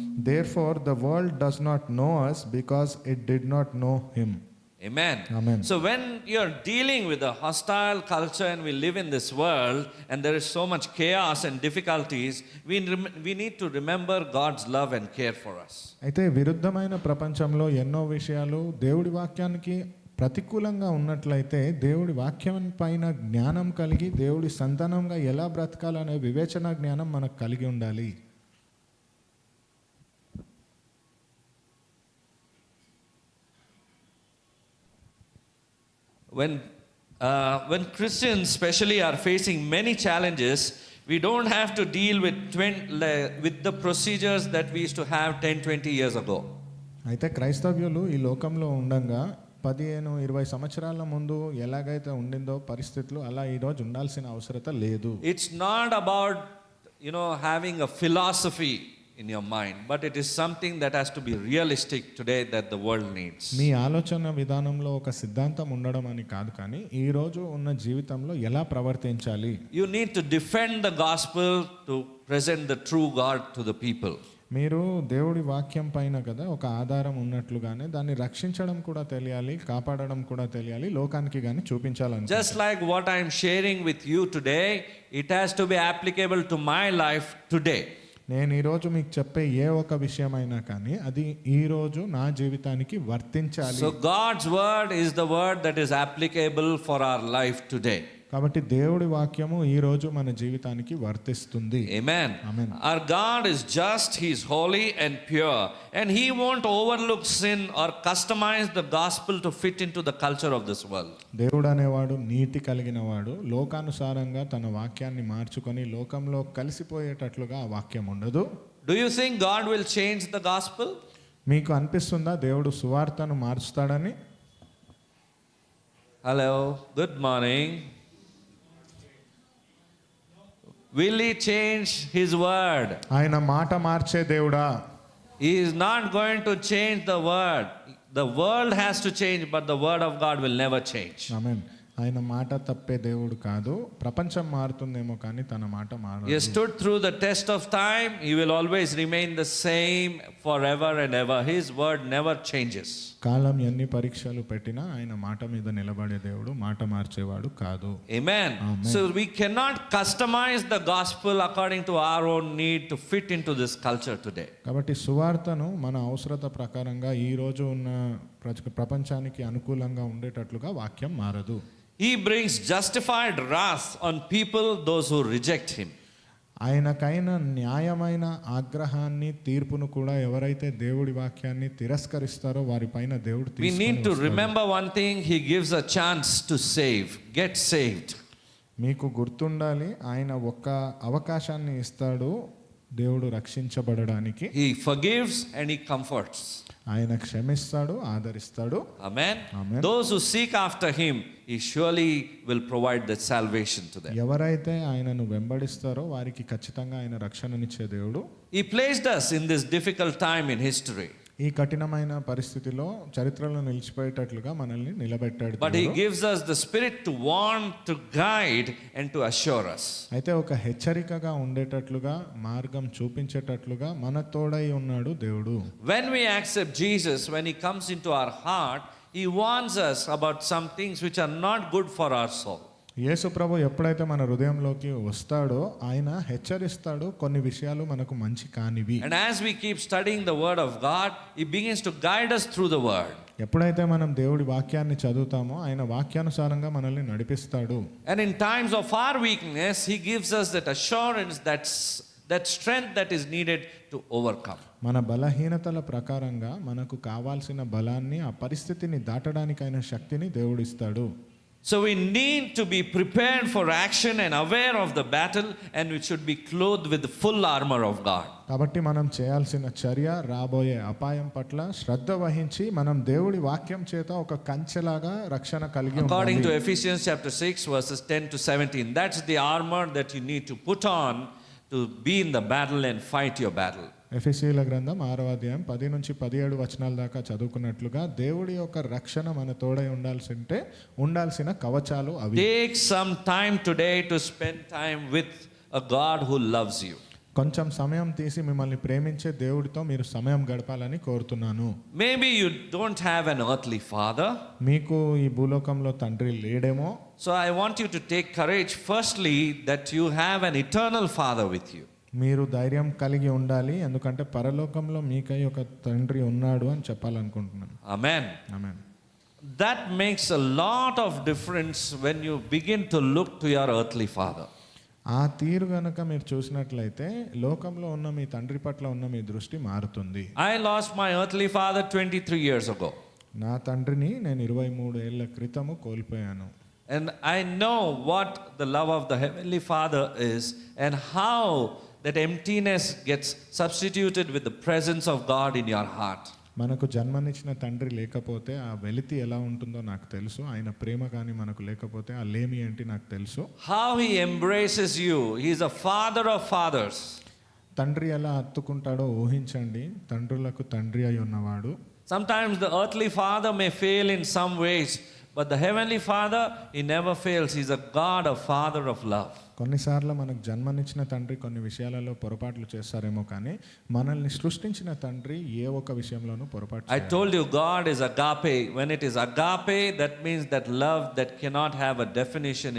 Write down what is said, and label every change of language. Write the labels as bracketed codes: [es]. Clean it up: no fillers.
[en] Therefore, the world does not know us because it did not know Him. Amen. Amen. So when you're dealing with a hostile culture and we live in this world and there is so much chaos and difficulties, we need to remember God's love and care for us. [te] అయితే విరుద్ధమైన ప్రపంచంలో ఎన్నో విషయాలు దేవుడి వాక్యానికి ప్రతికూలంగా ఉన్నట్లయితే దేవుడి వాక్యం పైన జ్ఞానం కలిగి దేవుడి సంతానంగా ఎలా బ్రతకాలనే వివేచన జ్ఞానం మనకు కలిగి ఉండాలి. [en] When Christians especially are facing many challenges, we don't have to deal with the procedures that we used to have 10-20 years ago. [te] అయితే క్రైస్తవ్యులు ఈ లోకంలో ఉండంగా 15-20 సంవత్సరాల ముందు ఎలాగైతే ఉండిందో పరిస్థితులు అలా ఈరోజు ఉండాల్సిన అవసరత లేదు. [en] It's not about having a philosophy in your mind, but it is something that has to be realistic today that the world needs. [te] మీ ఆలోచన విధానంలో ఒక సిద్ధాంతం ఉండడం అని కాదు, కానీ ఈ రోజు ఉన్న జీవితంలో ఎలా ప్రవర్తించాలి. [en] You need to defend the gospel to present the true God to the people. [te] మీరు దేవుడి వాక్యం పైన కదా ఒక ఆధారం ఉన్నట్లుగానే దాన్ని రక్షించడం కూడా తెలియాలి, కాపాడడం కూడా తెలియాలి, లోకానికి కానీ చూపించాలని. [en] Just like what I am sharing with you today, it has to be applicable to my life today. [te] నేను ఈరోజు మీకు చెప్పే ఏ ఒక విషయమైనా కానీ అది ఈరోజు నా జీవితానికి వర్తించాలి. [en] So God's word is the word that is applicable for our life today. [te] కాబట్టి దేవుడి వాక్యము ఈ రోజు మన జీవితానికి వర్తిస్తుంది. [en] Amen. Amen. Our God is just, He is holy and pure, and He won't overlook sin or customize the gospel to fit into the culture of this world. [te] దేవుడు అనేవాడు నీతి కలిగిన వాడు, లోకానుసారంగా తన వాక్యాన్ని మార్చుకొని లోకంలో కలిసిపోయేటట్లుగా ఆ వాక్యం ఉండదు. [en] Do you think God will change the gospel? [te] మీకు అనిపిస్తుందా దేవుడు సువార్తను మార్చుతాడని? [en] Hello, good morning. Will He change His word? [te] ఆయన మాట మార్చే దేవుడా? [en] He is not going to change the word. The world has to change, but the word of God will never change. [te] ఆమేన్. ఆయన మాట తప్పే దేవుడు కాదు. ప్రపంచం మారుతుందేమో కానీ తన మాట మారదు. [en] He stood through the test of time. He will always remain the same forever and ever. His word never changes. [te] కాలం ఎన్ని పరీక్షలు పెట్టినా ఆయన మాట మీద నిలబడే దేవుడు, మాట మార్చేవాడు కాదు. [en] Amen. Amen. So we cannot customize the gospel according to our own need to fit into this culture today. [te] కాబట్టి సువార్తను మన అవసరత ప్రకారంగా ఈ రోజు ఉన్న ప్రపంచానికి అనుకూలంగా ఉండేటట్లుగా వాక్యం మారదు. [en] He brings justified wrath on people, those who reject him. [te] ఆయనకైన న్యాయమైన ఆగ్రహాన్ని తీర్పును కూడా ఎవరైతే దేవుడి వాక్యాన్ని తిరస్కరిస్తారో వారిపైన దేవుడు [en] We need to remember one thing, he gives a chance to save, get saved. [te] మీకు గుర్తుండాలి, ఆయన ఒక్క అవకాశాన్ని ఇస్తాడు దేవుడు రక్షించబడడానికి. [en] He forgives and he comforts. [te] ఆయన క్షమిస్తాడు, ఆదరిస్తాడు. [en] Amen. Amen. Those who seek after him, he surely will provide that salvation to them. [te] ఎవరైతే ఆయనను వెంబడిస్తారో వారికి ఖచ్చితంగా ఆయన రక్షణనిచ్చే దేవుడు. [en] He placed us in this difficult time in history. [te] ఈ కఠినమైన పరిస్థితిలో చరిత్రలో నిలిచిపోయేటట్లుగా మనల్ని నిలబెట్టాడు. [en] But he gives us the spirit to warn, to guide and to assure us. [te] అయితే ఒక హెచ్చరికగా ఉండేటట్లుగా, మార్గం చూపించేటట్లుగా మన తోడై ఉన్నాడు దేవుడు. [en] When we accept Jesus, when he comes into our heart, he warns us about some things which are not good for our soul. [te] యేసు ప్రభు ఎప్పుడైతే మన హృదయంలోకి వస్తాడో ఆయన హెచ్చరిస్తాడు, కొన్ని విషయాలు మనకు మంచి కానివి. [en] And as we keep studying the word of God, he begins to guide us through the word. [te] ఎప్పుడైతే మనం దేవుడి వాక్యాన్ని చదువుతామో ఆయన వాక్యానుసారంగా మనల్ని నడిపిస్తాడు. [en] And in times of our weakness, he gives us that assurance, that strength that is needed to overcome. [te] మన బలహీనతల ప్రకారంగా మనకు కావాల్సిన బలాన్ని, ఆ పరిస్థితిని దాటడానికైన శక్తిని దేవుడిస్తాడు. [en] So we need to be prepared for action and aware of the battle, and we should be clothed with the full armor of God. [te] కాబట్టి మనం చేయాల్సిన చర్య, రాబోయే అపాయం పట్ల శ్రద్ధ వహించి మనం దేవుడి వాక్యం చేత ఒక కంచెలాగా రక్షణ కలిగి [en] According to [te] ఉండాలి. [en] Ephesians chapter 6 verses 10 to 17, that's the armor that you need to put on to be in the battle and fight your battle. [te] ఎఫెసీయుల గ్రంథం 6వ అధ్యాయం 10 నుంచి 17 వచనాల దాకా చదువుకున్నట్లుగా దేవుడి యొక్క రక్షణ మన తోడై ఉండాల్సిన కవచాలు అవి. [en] Take some time today to spend time with a God who loves you. [te] కొంచెం సమయం తీసి మిమ్మల్ని ప్రేమించే దేవుడితో మీరు సమయం గడపాలని కోరుతున్నాను. [en] Maybe you don't have an earthly father. [te] మీకు ఈ భూలోకంలో తండ్రి లేడేమో. [en] So I want you to take courage firstly that you have an eternal father with you. [te] మీరు ధైర్యం కలిగి ఉండాలి, ఎందుకంటే పరలోకంలో మీకై ఒక తండ్రి ఉన్నాడు అని చెప్పాలనుకుంటున్నాను. [en] Amen. [te] Amen. [en] That makes a lot of difference when you begin to look to your earthly father. [te] ఆ తీరు గనక మీరు చూసినట్లయితే లోకంలో ఉన్న మీ తండ్రి పట్ల ఉన్న మీ దృష్టి మారుతుంది. [en] I lost my earthly father 23 years ago. [te] నా తండ్రిని నేను 23 ఏళ్ల క్రితము కోల్పోయాను. [en] And I know what the love of the heavenly father is and how that emptiness gets substituted with the presence of God in your heart. [te] మనకు జన్మనిచ్చిన తండ్రి లేకపోతే ఆ వెలితి ఎలా ఉంటుందో నాకు తెలుసు. ఆయన ప్రేమ కానీ మనకు లేకపోతే ఆ లేమి ఏంటి నాకు తెలుసు. [en] How he embraces you. He is a father of fathers. [te] తండ్రి ఎలా హత్తుకుంటాడో ఊహించండి. తండ్రులకు తండ్రి అయి ఉన్నవాడు. [en] Sometimes the earthly father may fail in some ways, but the heavenly father, he never fails. He's a God, a father of love. [te] కొన్నిసార్లు మనకు జన్మనిచ్చిన తండ్రి కొన్ని విషయాలలో పొరపాట్లు చేస్తారేమో, కానీ మనల్ని సృష్టించిన తండ్రి ఏ ఒక్క విషయంలోనూ పొరపాటు [en] I told you God is agape. When it is agape, that means that love that cannot have a definition.